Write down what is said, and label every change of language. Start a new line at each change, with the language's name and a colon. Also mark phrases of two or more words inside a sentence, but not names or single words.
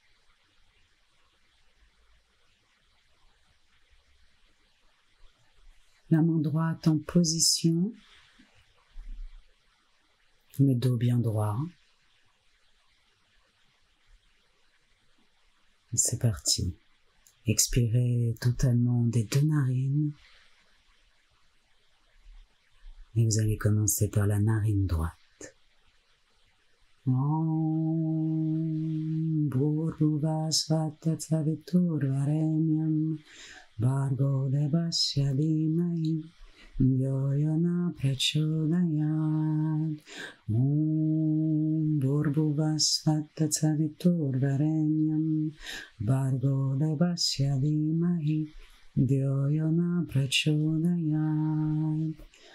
French: La main droite en position, le dos bien droit. C'est parti. Expirez totalement des deux narines. Et vous allez commencer par la narine droite.
Sanskrit: Om Bhurvuvasvatta Saviturvarenyam Bhargo Devasya Dhimai Yo Yona Prachodayat. Om Bhurvuvasvatta Saviturvarenyam Bhargo Devasya Dhimai Yo Yona Prachodayat.